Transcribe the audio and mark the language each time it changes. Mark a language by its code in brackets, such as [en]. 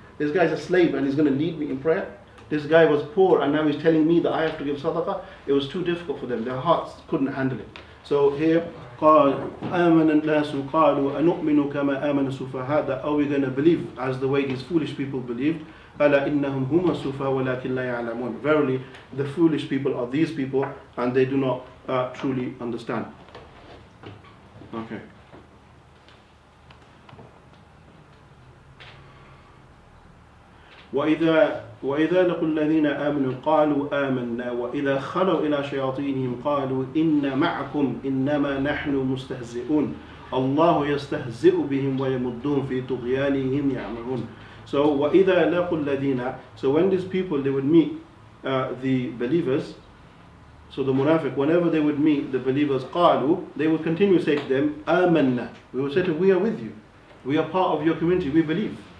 [en] This guy's a slave, and he's going to lead me in prayer. This guy was poor, and now he's telling me that I have to give sadaqah. It was too difficult for them. Their hearts couldn't handle it. So here, [ar] قال آمن الناس قالوا أنؤمن كما آمن السفهاء, [en] that are we going to believe as the way these foolish people believed? [ar] ألا إنهم هم السفهاء ولكن لا يعلمون. [en] Verily, the foolish people are these people, and they do not truly understand. Okay. [ar] وإذا لقوا الذين آمنوا قالوا آمنا وإذا خلوا إلى شياطينهم قالوا إن معكم إنما نحن مستهزئون الله يستهزئ بهم ويمدهم في طغيانهم يعمهون. [en] So [ar] وإذا لقوا الذين, [en] so when these people they would meet the believers, so the munafiq, whenever they would meet the believers, قالوا, they would continue to say to them, آمنا. We would say to them, we are with you. We are part of your community, we believe.